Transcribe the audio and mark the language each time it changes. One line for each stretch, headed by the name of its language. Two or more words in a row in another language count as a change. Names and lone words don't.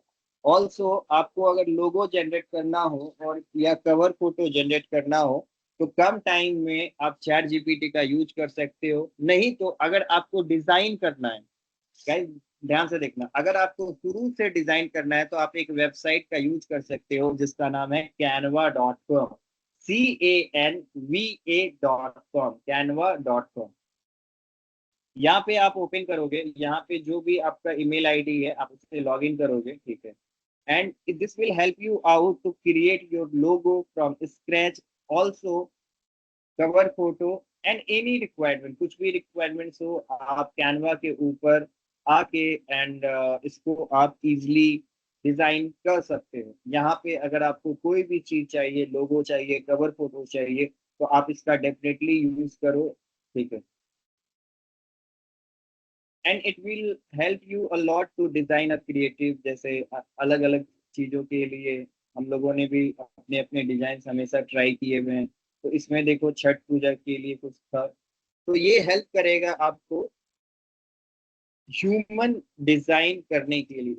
Hindi: ऑल्सो आपको अगर
English: logo generate
Hindi: करना हो और या
English: cover photo generate
Hindi: करना हो तो कम टाइम में आप चैट जीपीटी का यूज कर सकते हो। नहीं तो अगर आपको डिजाइन करना है, गाइस ध्यान से देखना, अगर आपको शुरू से डिजाइन करना है तो आप एक वेबसाइट का यूज कर सकते हो जिसका नाम है canva.com, canva.com, canva.com। यहाँ पे आप ओपन करोगे, यहाँ पे जो भी आपका
English: email ID
Hindi: है आप उससे
English: log in
Hindi: करोगे। ठीक है,
English: and this will help you out to create your logo from scratch, also cover photo and any requirement,
Hindi: कुछ भी रिक्वायरमेंट्स हो आप कैनवा के ऊपर आके
English: एंड
Hindi: इसको आप
English: easily design
Hindi: कर सकते हो। यहाँ पे अगर आपको कोई भी चीज चाहिए, लोगो चाहिए,
English: cover photo
Hindi: चाहिए, तो आप इसका
English: definitely use
Hindi: करो। ठीक है,
English: and it will help you a lot to design a creative,
Hindi: जैसे अलग अलग चीजों के लिए हम लोगों ने भी अपने अपने डिजाइन हमेशा ट्राई किए हुए हैं। तो इसमें देखो छठ पूजा के लिए कुछ था, तो ये हेल्प करेगा आपको
English: human design
Hindi: करने के लिए।